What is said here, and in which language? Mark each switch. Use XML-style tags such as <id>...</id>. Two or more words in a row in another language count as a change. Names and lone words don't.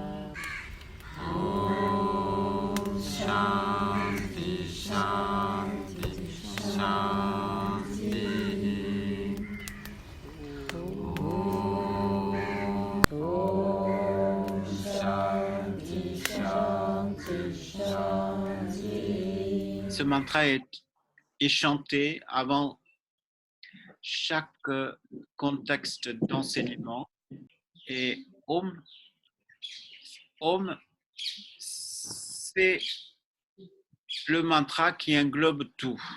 <sa>ओम् शान्ति शान्ति शान्ति ओम् शान्ति शान्ति शान्ति.</sa> <fr>Ce mantra est chanté avant chaque contexte d'enseignement et Om, c'est le mantra qui englobe tout.</fr>